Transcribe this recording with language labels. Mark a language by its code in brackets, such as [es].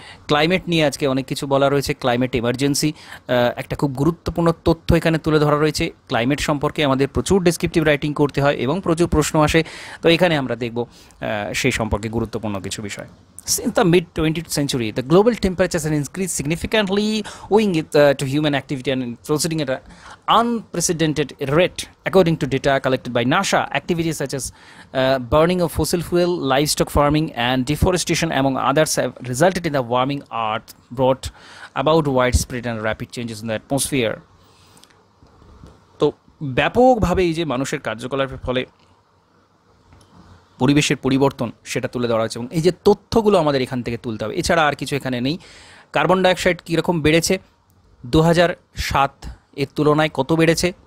[bn] Climate নিয়ে আজকে অনেক কিছু বলা রয়েছে। ক্লাইমেট এমার্জেন্সি একটা খুব গুরুত্বপূর্ণ তথ্য এখানে তুলে ধরা রয়েছে। ক্লাইমেট সম্পর্কে আমাদের প্রচুর ডেসক্রিপটিভ রাইটিং করতে হয় এবং প্রচুর প্রশ্ন আসে, তো এখানে আমরা দেখব সেই সম্পর্কে গুরুত্বপূর্ণ কিছু বিষয়। [en] Since the mid-20th century, the global temperatures have increased significantly owing to human activity and proceeding at an unprecedented rate. According to data collected by NASA, activities such as burning of fossil fuel, livestock farming and deforestation among others have resulted in the warming earth, brought about widespread and rapid changes in the atmosphere. [bn] তো ব্যাপকভাবে এই যে মানুষের কার্যকলাপের ফলে পরিবেশের পরিবর্তন সেটা তুলে ধরা হচ্ছে, এবং এই যে তথ্যগুলো আমাদের এখান থেকে তুলতে হবে, এছাড়া আর কিছু এখানে নেই। কার্বন ডাইঅক্সাইড কীরকম বেড়েছে 2007 এর তুলনায় কত বেড়েছে?